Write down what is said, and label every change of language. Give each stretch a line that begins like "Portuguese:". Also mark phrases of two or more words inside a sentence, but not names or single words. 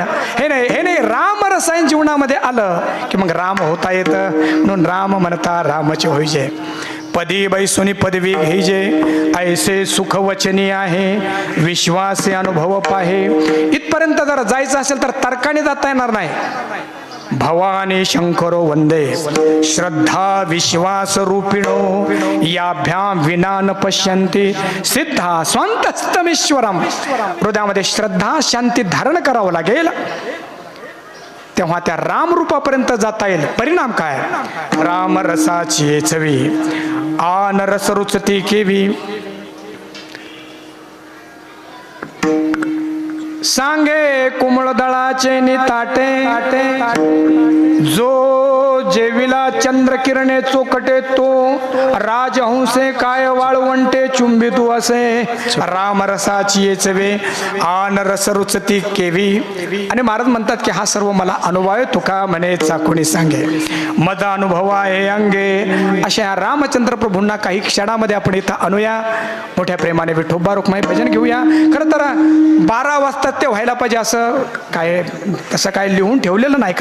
Marathi: हे नाही राम रसायन जीवनामध्ये आलं की मग राम होता येतं. म्हणून राम म्हणता रामचे होईजे. पदी बैसुनी पदवी घेजे, ऐसे सुख वचनी आहे, विश्वासे अनुभव पाहे. इथपर्यंत जर जायचं असेल तर तर्काने जाता येणार नाही.
Sanskrit: भवानी शंकरो वंदे श्रद्धा विश्वास रूपिणो, याभ्याम विना न पश्यन्ति सिद्धा स्वांतस्तमेश्वरम.
Marathi: हृदयामध्ये श्रद्धा शांती धारण करावं लागेल, तेव्हा त्या रामरूपापर्यंत जाता येईल. परिणाम काय? राम रसाची चवी आन रस रुचती केवी. सांगे कुमळ दळाचे निताटे, जो जेविला चंद्र किरणे चोकटे, तो राजहंसे काय वाळवंटे चुंबितू असे. राम रसाची चवे आन रस रुचती केवी. आणि महाराज म्हणतात की हा सर्व मला अनुभव आहे, तुका म्हणे चाकुणी सांगे, मद अनुभव आहे अंगे. अशा या रामचंद्र प्रभूंना काही क्षणामध्ये आपण इथं आणूया. मोठ्या प्रेमाने विठोबा रुक्माई भजन घेऊया. खरं तर 12 वाजता ते व्हायला पाहिजे असं काय, तसं काय लिहून ठेवलेलं नाही.